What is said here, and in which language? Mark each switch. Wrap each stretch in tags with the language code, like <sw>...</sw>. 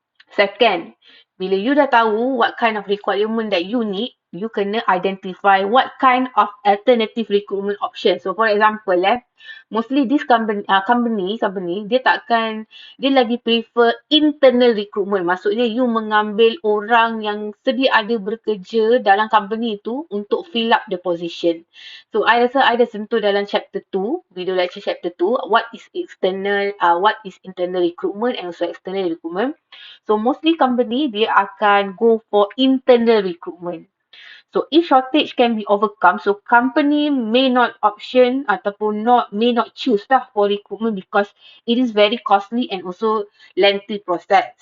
<en>Second,</en> <ms>bila</ms> <en>you</en> <ms>dah tahu</ms> <en>what kind of requirement that you need, you</en> <ms>kena</ms> <en>identify what kind of alternative recruitment option. So for example, mostly this company</en> <ms>dia lagi</ms> <en>prefer internal recruitment.</en> <ms>Maksudnya you mengambil orang yang sedia ada bekerja dalam company tu untuk</ms> <en>fill up the position. So I</en> <ms>rasa</ms> <en>I</en> <ms>dah sentuh dalam</ms> <en>chapter 2, video lecture chapter 2, what is internal recruitment and also external recruitment. So mostly company</en> <ms>dia akan</ms> <en>go for internal recruitment. So if shortage can be overcome, so company may not option</en> <ms>ataupun</ms> <en>may not choose lah for recruitment because it is very costly and also lengthy process.</en>